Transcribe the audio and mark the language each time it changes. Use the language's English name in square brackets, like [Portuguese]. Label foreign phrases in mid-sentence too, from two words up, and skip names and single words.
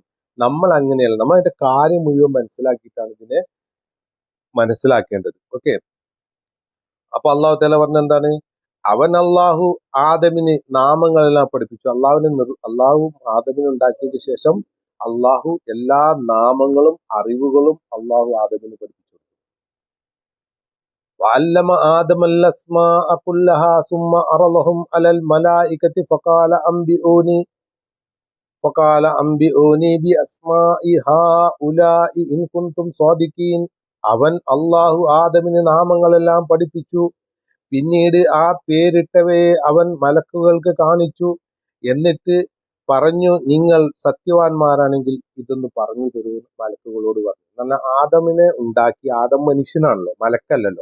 [Malayalam] നമ്മൾ അങ്ങനെയല്ല, നമ്മൾ അതിന്റെ കാര്യം മുഴുവൻ മനസ്സിലാക്കിയിട്ടാണ് ഇതിനെ മനസ്സിലാക്കേണ്ടത്. ഓക്കെ. അപ്പൊ [Arabic] الله تعالى [Malayalam] പറഞ്ഞ എന്താണ്? അള്ളാഹു ആദമിന് നാമങ്ങളെല്ലാം പഠിപ്പിച്ചു. അള്ളാഹു ആദമിനെ ഉണ്ടാക്കിയതിനു ശേഷം അള്ളാഹു എല്ലാ നാമങ്ങളും അറിവുകളും അള്ളാഹു ആദമിന് പഠിപ്പിച്ചു. [Arabic] وعلم آدم الأسماء كلها ثم عرضهم على الملائكة فقال أنبئوني بأسماء هؤلاء إن كنتم صادقين. [Malayalam] അള്ളാഹു ആദമിന് നാമങ്ങളെല്ലാം പഠിപ്പിച്ചു. പിന്നീട് ആ പേരിട്ടവയെ അവൻ മലക്കുകൾക്ക് കാണിച്ചു. എന്നിട്ട് പറഞ്ഞു, നിങ്ങൾ സത്യവാന്മാരാണെങ്കിൽ ഇതൊന്ന് പറഞ്ഞു തരൂ മലക്കുകളോട് പറഞ്ഞു. എന്നാൽ ആദമിനെ ഉണ്ടാക്കി, ആദം മനുഷ്യനാണല്ലോ, മലക്കല്ലല്ലോ.